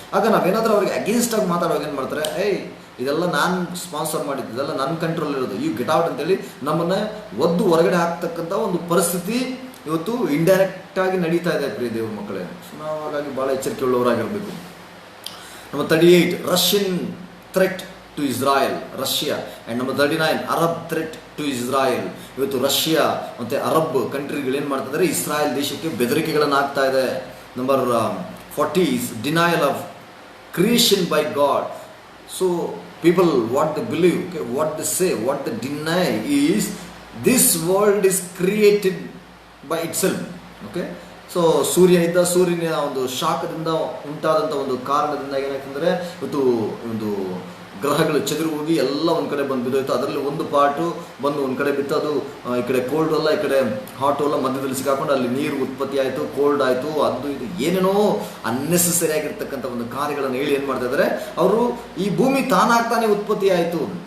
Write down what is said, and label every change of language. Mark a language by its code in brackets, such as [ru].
[kn] ಆಗ ನಾವೇನಾದರೂ ಅವ್ರಿಗೆ ಅಗೇನ್ಸ್ಟ್ ಆಗಿ ಮಾತಾಡುವಾಗ ಏನು ಮಾಡ್ತಾರೆ, ಇದೆಲ್ಲ ನಾನು ಸ್ಪಾನ್ಸರ್ ಮಾಡಿದ್ದು, ಇದೆಲ್ಲ ನನ್ನ ಕಂಟ್ರೋಲ್ ಇರೋದು, [en] you get out [kn] ಅಂತೇಳಿ ನಮ್ಮನ್ನು ಒದ್ದು ಹೊರಗಡೆ ಹಾಕ್ತಕ್ಕಂಥ ಒಂದು ಪರಿಸ್ಥಿತಿ ಇವತ್ತು ಇಂಡೈರೆಕ್ಟಾಗಿ ನಡೀತಾ ಇದೆ ಪ್ರಿಯ ದೇವ್ರ ಮಕ್ಕಳೇ. ನಾವು ಹಾಗಾಗಿ ಭಾಳ ಎಚ್ಚರಿಕೆ ಉಳ್ಳವರಾಗಿರಬೇಕು. Number 38 [en] Russian threat to Israel, [kn] Russia. [en] And number 39 Arab threat to Israel. [kn] ಇವತ್ತು ರಷ್ಯಾ ಮತ್ತು ಅರಬ್ ಕಂಟ್ರಿಗಳೇನು ಮಾಡ್ತಿದ್ದಾರೆ, ಇಸ್ರಾಯಲ್ ದೇಶಕ್ಕೆ ಬೆದರಿಕೆಗಳನ್ನು ಹಾಕ್ತಾ ಇದೆ. [en] Number 40 is denial of creation by God. So people, what they believe, okay, what they say, what they deny is this world is created by itself. [kn] Okay, so ಸೂರ್ಯನ ಒಂದು ಶಾಖದಿಂದ ಉಂಟಾದಂಥ ಒಂದು ಕಾರಣದಿಂದ ಏನಾಗ್ತಂದರೆ, ಇವತ್ತು ಒಂದು ಗ್ರಹಗಳು ಚೆದರು ಹೋಗಿ ಎಲ್ಲ ಒಂದು ಕಡೆ ಬಂದು ಬಿದ್ದೋಯ್ತು. ಅದರಲ್ಲಿ ಒಂದು ಪಾರ್ಟು ಬಂದು ಒಂದು ಕಡೆ ಬಿತ್ತು, ಅದು ಈ ಕಡೆ ಕೋಲ್ಡ್ ಅಲ್ಲ, ಈ ಕಡೆ ಹಾಟ್ ಅಲ್ಲ, ಮಧ್ಯದಲ್ಲಿ ಸಿಕ್ಕಾಕೊಂಡು ಅಲ್ಲಿ ನೀರು ಉತ್ಪತ್ತಿ ಆಯಿತು, ಕೋಲ್ಡ್ ಆಯಿತು, ಅದು ಇದು ಏನೇನೋ ಅನ್ನೆಸೆಸರಿ ಆಗಿರ್ತಕ್ಕಂಥ ಒಂದು ಕಾರ್ಯಗಳನ್ನು ಹೇಳಿ ಏನು ಮಾಡ್ತಾ ಇದ್ದಾರೆ ಅವರು, ಈ ಭೂಮಿ ತಾನಾಗ್ತಾನೆ ಉತ್ಪತ್ತಿ ಆಯಿತು.